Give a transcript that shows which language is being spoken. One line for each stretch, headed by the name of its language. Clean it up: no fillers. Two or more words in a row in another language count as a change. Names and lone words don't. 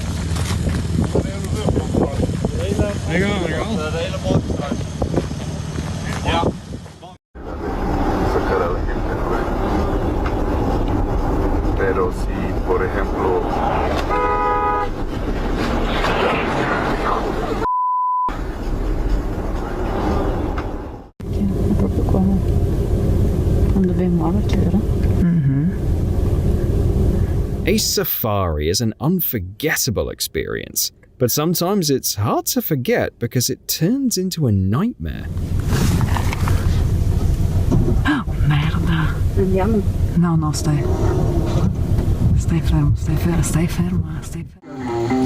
Dutch: De hele boot straks. Ja.
Spanish: Sacar a la gente, ¿no? Pero si, por ejemplo,
English: A safari is an unforgettable experience, but sometimes it's hard to forget because it turns into a nightmare. Merda. No, no, stay. Stay firm, stay firm, stay firm, stay firm.